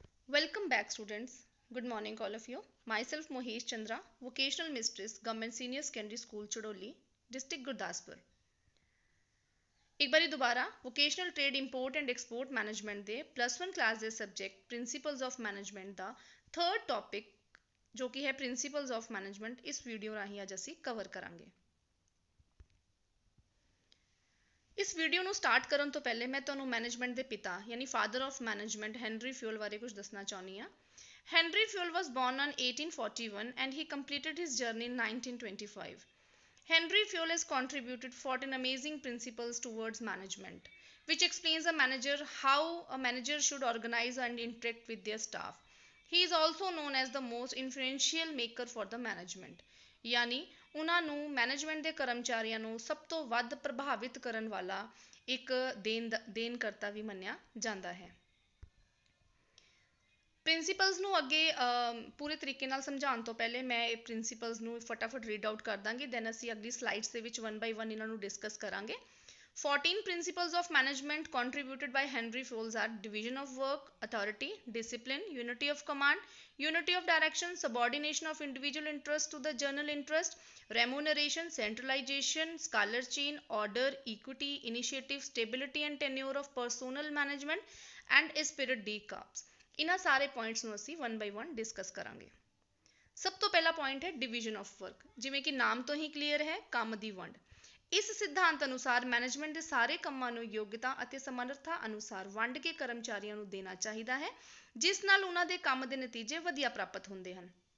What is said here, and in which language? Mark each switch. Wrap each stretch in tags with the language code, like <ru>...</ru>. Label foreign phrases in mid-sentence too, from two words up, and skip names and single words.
<en>Welcome back, students. Good morning, all of you. Myself, Mohesh Chandra, Vocational Mistress, Government Senior Secondary School, Chudoli, District Gurdaspur.</en> <pa>ਇੱਕ ਵਾਰੀ ਦੁਬਾਰਾ</pa> <en>vocational trade import and export management</en> <pa>ਦੇ +1 ਕਲਾਸ ਦੇ ਸਬਜੈਕਟ</pa> <en>principles of management</en> <pa>ਦਾ</pa> <en>third topic</en> <pa>ਜੋ ਕਿ ਹੈ</pa> <en>principles of management</en> <pa>ਇਸ ਵੀਡੀਓ ਰਾਹੀਂ ਅੱਜ ਅਸੀਂ ਕਵਰ ਕਰਾਂਗੇ। ਇਸ ਵੀਡੀਓ ਨੂੰ ਸਟਾਰਟ ਕਰਨ ਤੋਂ ਪਹਿਲੇ ਮੈਂ ਤੁਹਾਨੂੰ ਮੈਨੇਜਮੈਂਟ ਦੇ ਪਿਤਾ ਯਾਨੀ</pa> <en>father of management</en> <pa>ਹੈਨਰੀ ਫਿਊਲ ਬਾਰੇ ਕੁਝ ਦੱਸਣਾ ਚਾਹੁੰਦੀ ਹਾਂ।</pa> <en>Henry Fayol was born on 1841 and he completed his journey in 1925. Henry Fayol has contributed 14 amazing principles towards management, which explains how a manager should organize and interact with their staff. He is also known as the most influential maker for the management.</en> <pa>यानी ਉਹਨਾਂ ਨੂੰ ਮੈਨੇਜਮੈਂਟ ਦੇ ਕਰਮਚਾਰੀਆਂ ਨੂੰ ਸਭ ਤੋਂ ਵੱਧ ਪ੍ਰਭਾਵਿਤ ਕਰਨ ਵਾਲਾ ਇੱਕ ਦੇਨਕਰਤਾ ਵੀ ਮੰਨਿਆ ਜਾਂਦਾ ਹੈ। ਪ੍ਰਿੰਸੀਪਲਸ ਨੂੰ ਅੱਗੇ ਪੂਰੇ ਤਰੀਕੇ ਨਾਲ ਸਮਝਾਉਣ ਤੋਂ ਪਹਿਲੇ ਮੈਂ ਇਹ ਪ੍ਰਿੰਸੀਪਲਸ ਨੂੰ ਫਟਾਫਟ</pa> <en>read out</en> <pa>ਕਰ ਦਾਂਗੀ, ਦੈਨ ਅਸੀਂ ਅਗਲੀ ਸਲਾਈਡਸ ਦੇ ਵਿੱਚ</pa> <en>1 by 1</en> <pa>ਇਹਨਾਂ ਨੂੰ ਡਿਸਕਸ ਕਰਾਂਗੇ।</pa> <en>14 principles of management contributed by Henry Fayol are division of work, authority, discipline, unity of command, unity of direction, subordination of individual interest to the general interest, remuneration, centralization, scholar chain, order, equity, initiative, stability and tenure of personal management, and spirit de corps।</en> <pa>ਇਹਨਾਂ ਸਾਰੇ ਪੁਆਇੰਟਸ ਨੂੰ ਅਸੀਂ</pa> <en>1 by 1</en> <pa>ਡਿਸਕਸ ਕਰਾਂਗੇ। ਸਭ ਤੋਂ ਪਹਿਲਾ ਪੁਆਇੰਟ ਹੈ</pa> <en>division of work.</en> <pa>ਜਿਵੇਂ ਕਿ ਨਾਮ ਤੋਂ ਹੀ ਕਲੀਅਰ ਹੈ, ਕੰਮ ਦੀ ਵੰਡ। ਇਸ ਸਿਧਾਂਤ ਅਨੁਸਾਰ ਮੈਨੇਜਮੈਂਟ ਦੇ ਸਾਰੇ ਕੰਮਾਂ ਨੂੰ ਯੋਗਤਾ ਅਤੇ ਸਮਰੱਥਾ ਅਨੁਸਾਰ ਵੰਡ ਕੇ ਕਰਮਚਾਰੀਆਂ ਨੂੰ ਦੇਣਾ ਚਾਹੀਦਾ ਹੈ, ਜਿਸ ਨਾਲ ਉਹਨਾਂ ਦੇ ਕੰਮ ਦੇ ਨਤੀਜੇ ਵਧੀਆ ਪ੍ਰਾਪਤ ਹੁੰਦੇ ਹਨ।</pa>